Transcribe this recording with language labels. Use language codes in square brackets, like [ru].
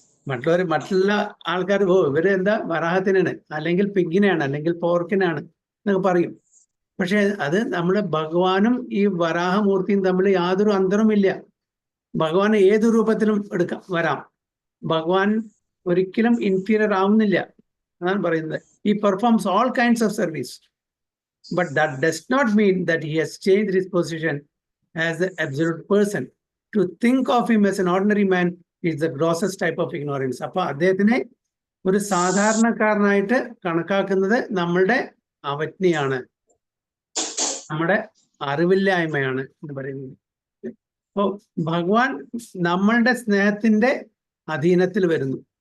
[ml] മറ്റുള്ള ആൾക്കാർ ഇവര് എന്താ വരാഹത്തിനാണ്, അല്ലെങ്കിൽ പിഗിനെയാണ്, അല്ലെങ്കിൽ പോർക്കിനാണ് എന്നൊക്കെ പറയും. പക്ഷെ അത് നമ്മൾ ഭഗവാനും ഈ വരാഹമൂർത്തിയും തമ്മിൽ യാതൊരു അന്തരവുമില്ല. ഭഗവാനെ ഏതു രൂപത്തിലും വരാം. ഭഗവാൻ ഒരിക്കലും ഇൻഫീരിയർ ആവുന്നില്ല എന്നാണ് പറയുന്നത്. [en] He performs all kinds of service, but that does not mean that he has changed his position as the absolute person. To think of him as an ordinary man is the grossest type of ignorance. [ml] അപ്പൊ അദ്ദേഹത്തിനെ ഒരു സാധാരണക്കാരനായിട്ട് കണക്കാക്കുന്നത് നമ്മളുടെ അവജ്ഞയാണ്, നമ്മുടെ അറിവില്ലായ്മയാണ് എന്ന് പറയുന്നത്. അപ്പോ ഭഗവാൻ നമ്മളുടെ സ്നേഹത്തിന്റെ അധീനത്തിൽ വരുന്നു.